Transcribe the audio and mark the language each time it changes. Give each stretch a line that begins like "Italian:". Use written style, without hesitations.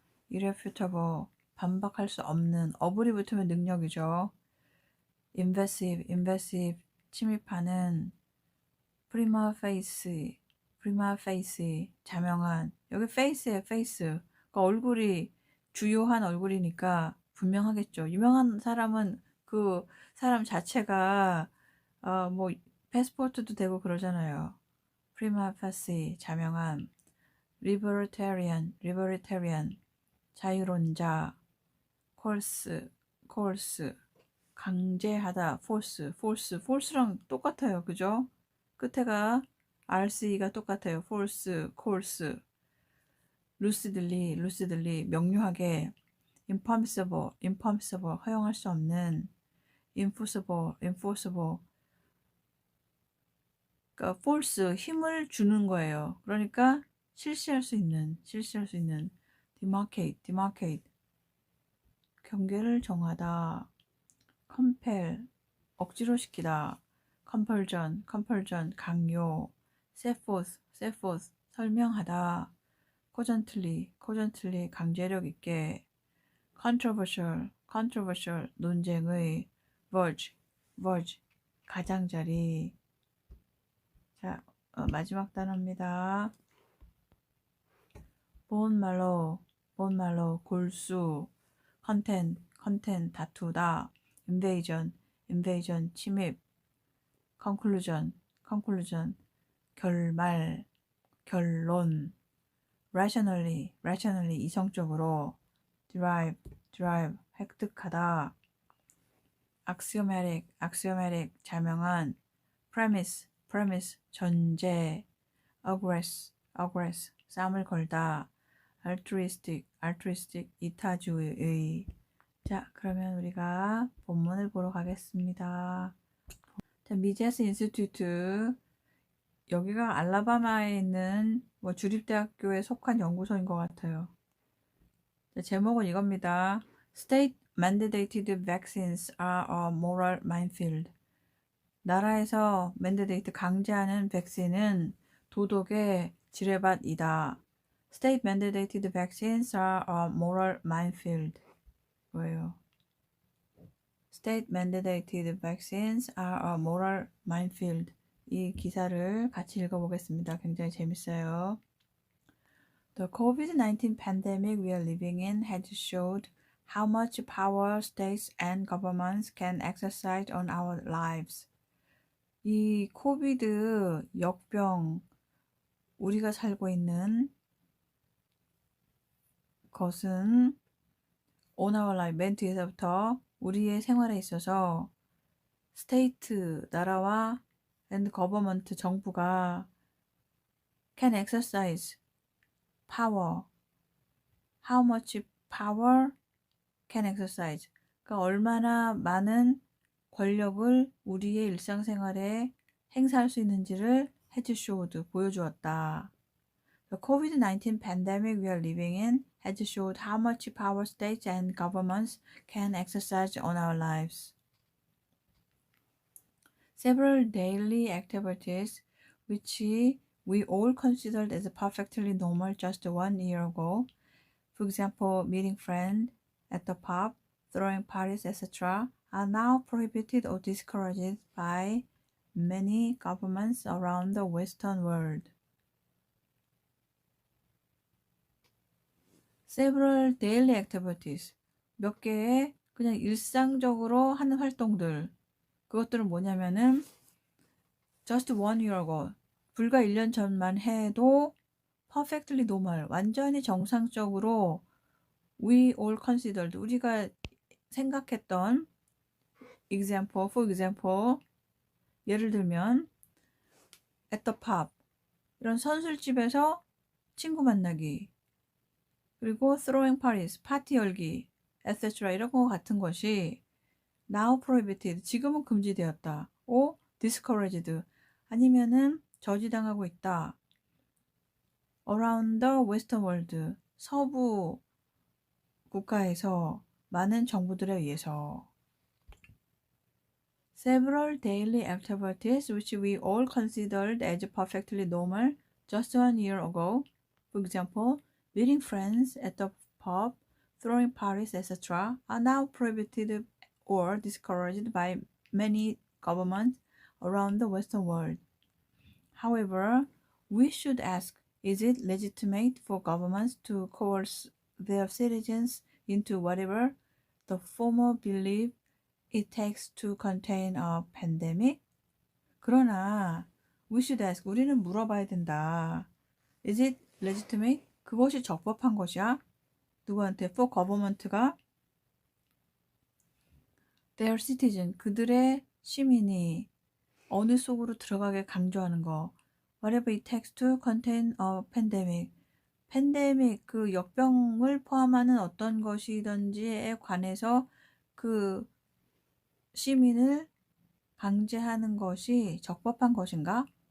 Korean: irrefutable, 반박할 수 없는. 어불이 붙으면 능력이죠.
English: invasive, 침입하는. prima facie, 자명한.
Korean: 여기 face예요, face. 그러니까 얼굴이 주요한 얼굴이니까 분명하겠죠. 유명한 사람은 그 사람 자체가 뭐 패스포트도 되고 그러잖아요.
English: prima facie, 자명한. libertarian, 자유론자.
Korean: coerce, 강제하다. force랑 똑같아요. 그죠? 끝에가 rce가 똑같아요.
English: coerce.
Korean: lucidly, 명료하게. impermissible, 허용할 수 없는. enforceable, 그러니까 force, 힘을 주는 거예요. 그러니까 실시할 수 있는. demarcate, 경계를 정하다. compel, 억지로 시키다.
English: compulsion, 강요. set forth, 설명하다.
Korean: cogently, 강제력 있게. controversial, 논쟁의. verge, 가장자리. 자, 마지막 단어입니다.
English: bone marrow, 골수. content, 다투다.
Korean: invasion, 침입. conclusion, 결말, 결론. rationally, 이성적으로. derive, 획득하다. axiomatic, 자명한. premise, 전제. aggress, 싸움을 걸다. altruistic, 이타주의. 자, 그러면 우리가 본문을 보러 가겠습니다. 자, 미제스 인스튜트. 여기가 알라바마에 있는 뭐 주립대학교에 속한 연구소인 것 같아요. 자, 제목은 이겁니다.
English: State mandated vaccines are a moral minefield.
Korean: 나라에서 mandated, 강제하는 백신은 도덕의 지뢰밭이다.
English: State mandated vaccines are a moral minefield.
Korean: 뭐예요?
English: State mandated vaccines are a moral minefield.
Korean: 이 기사를 같이 읽어보겠습니다. 굉장히 재밌어요.
English: The COVID-19 pandemic we are living in has showed how much power states and governments can exercise on our lives.
Korean: 이 코비드 역병, 우리가 살고 있는 것은
English: on our life,
Korean: 맨 뒤에서부터 우리의 생활에 있어서 스테이트, 나라와
English: and government,
Korean: 정부가
English: can exercise power. How much power can exercise.
Korean: 그러니까 얼마나 많은 권력을 우리의 일상생활에 행사할 수 있는지를
English: has showed,
Korean: 보여주었다.
English: The COVID-19 pandemic we are living in has showed how much power states and governments can exercise on our lives. Several daily activities which we all considered as perfectly normal just 1 year ago, for example, meeting friends at the pub, throwing parties, etc., are now prohibited or discouraged by many governments around the Western world. Several daily activities.
Korean: 몇 개의 그냥 일상적으로 하는 활동들. 그것들은 뭐냐면은
English: just 1 year ago.
Korean: 불과 1년 전만 해도
English: perfectly normal.
Korean: 완전히 정상적으로
English: we all considered.
Korean: 우리가 생각했던
English: example, for example,
Korean: 예를 들면
English: at the pub.
Korean: 이런 선술집에서 친구 만나기.
English: 그리고 throwing parties,
Korean: 파티 열기,
English: etc.
Korean: 이런 거 같은 것이
English: now prohibited,
Korean: 지금은 금지되었다.
English: or discouraged,
Korean: 아니면은 저지당하고 있다.
English: around the western world,
Korean: 서부 국가에서 많은 정부들에 의해서.
English: Several daily activities which we all considered as perfectly normal just 1 year ago, for example, meeting friends at the pub, throwing parties, etc., are now prohibited or discouraged by many governments around the Western world. However, we should ask, is it legitimate for governments to coerce their citizens into whatever the former believe it takes to contain a pandemic?
Korean: 그러나
English: we should ask,
Korean: 우리는 물어봐야 된다.
English: Is it legitimate?
Korean: 그것이 적법한 것이야? 누구한테?
English: For government
Korean: 가
English: their citizen,
Korean: 그들의 시민이 어느 속으로 들어가게 강조하는 거.
English: Whatever it takes to contain a pandemic.
Korean: 팬데믹, 그 역병을 포함하는 어떤 것이든지에 관해서 그 시민을 강제하는 것이 적법한 것인가?